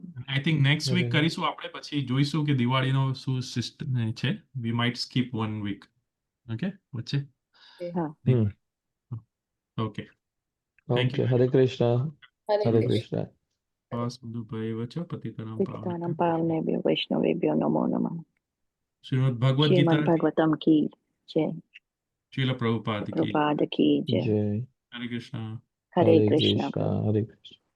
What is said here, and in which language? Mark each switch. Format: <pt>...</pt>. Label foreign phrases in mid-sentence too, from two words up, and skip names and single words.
<en>I think next week</en> <gu>બરાબર. કરીશું આપણે, પછી જોઈશું કે દિવાળીનો શું સિસ્ટમ છે.</gu> <en>We might skip 1 week. Okay, વચ્ચે.</en> <gu>હા.</gu> <en>Okay. Thank ઓકે. યુ.</en> <sa>હરે કૃષ્ણ. હરે હરે કૃષ્ણ. કૃષ્ણ. વાસુદેવાય વચ પતિતનામ પતિતાનાં પાવનેભ્યો પાવનેભ્યો વૈષ્ણવેભ્યો નમો નમઃ.</sa> <hi>શ્રીમદ ભગવદ શ્રીમદ ગીતા भागवतम की जय. श्रील प्रभुपाद की. प्रभुपाद की जय. જય.</hi> <sa>હરે કૃષ્ણ. હરે હરે કૃષ્ણ. કૃષ્ણ. હરે કૃષ્ણ.</sa>